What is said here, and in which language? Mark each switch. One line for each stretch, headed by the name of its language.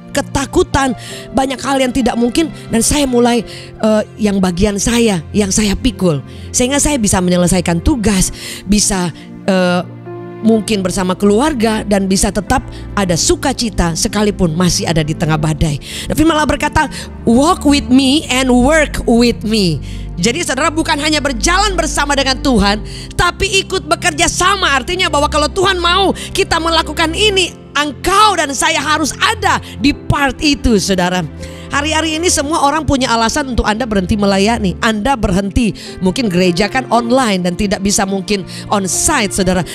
Indonesian: Ketakutan, banyak hal yang tidak mungkin, dan saya mulai yang bagian saya, yang saya pikul. Sehingga saya bisa menyelesaikan tugas, bisa mungkin bersama keluarga, dan bisa tetap ada sukacita sekalipun masih ada di tengah badai. Tapi malah berkata
English: walk with me and work with me.
Indonesian: Jadi saudara, bukan hanya berjalan bersama dengan Tuhan, tapi ikut bekerja sama. Artinya bahwa kalau Tuhan mau kita melakukan ini, engkau dan saya harus ada di part itu, saudara. Hari-hari ini semua orang punya alasan untuk Anda berhenti melayani. Anda berhenti, mungkin gereja kan online dan tidak bisa mungkin
English: on site,
Indonesian: saudara.